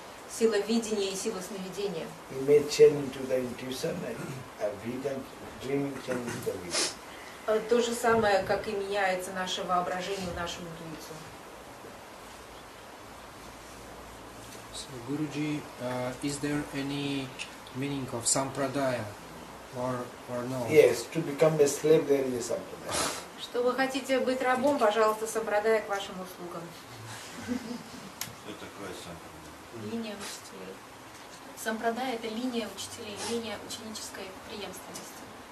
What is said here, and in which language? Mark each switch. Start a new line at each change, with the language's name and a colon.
Russian: Сила видения и сила сновидения.
English: Image change into the intuition and a vision, dreaming change into the vision.
Russian: То же самое, как и меняется наше воображение в нашу интуицию.
English: So Guruji, is there any meaning of sampradaya or no? Yes, to become a slave there is a sampradaya.
Russian: Что вы хотите быть рабом, пожалуйста, сампрадая к вашим услугам. Что такое сампрадая? Линия учителей. Сампрадая — это линия учителей, линия ученической преемственности.